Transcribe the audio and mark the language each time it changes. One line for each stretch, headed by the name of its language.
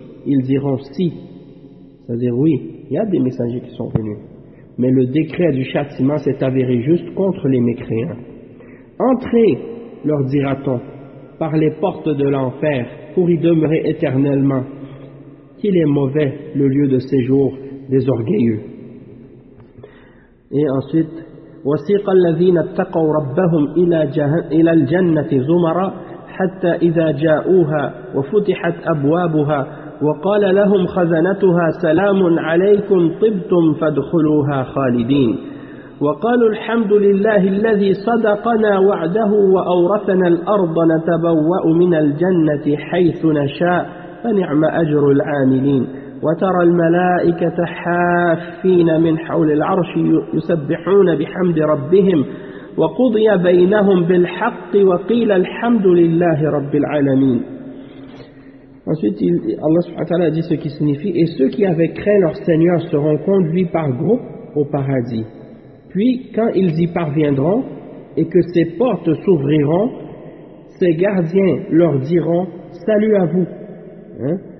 French: Ils diront « Si », c'est-à-dire « Oui, il y a des messagers qui sont venus, mais le décret du châtiment s'est avéré juste contre les mécréants. « Entrez, leur dira-t-on, par les portes de l'enfer, pour y demeurer éternellement. Qu'il est mauvais le lieu de séjour des orgueilleux. » Et ensuite,
Arabic: وَسِيقَ الَّذِينَ اتَّقَوْا رَبَّهُمْ إِلَى الْجَنَّةِ زُمَرًا حَتَّى إِذَا جَاءُوهَا وَفُتِحَتْ أَبْوَابُهَا وَقَالَ لَهُمْ خَزَنَتُهَا سَلَامٌ عَلَيْكُمْ طِبْتُمْ فَادْخُلُوهَا خَالِدِينَ وقالوا الحمد لله الذي صدقنا وعده وأورثنا الأرض نتبوأ من الجنة حيث نشاء فنعم أجر العاملين وترى الملائكة حافين من حول العرش يسبحون بحمد ربهم وقضي بينهم بالحق وقيل الحمد لله رب العالمين.
French: Ensuite, Allah subhanahu wa ta'ala dit ce qui signifie: et ceux qui avaient créé leur Seigneur seront conduits par groupe au paradis. Puis, quand ils y parviendront et que ces portes s'ouvriront, ces gardiens leur diront « Salut à vous, hein?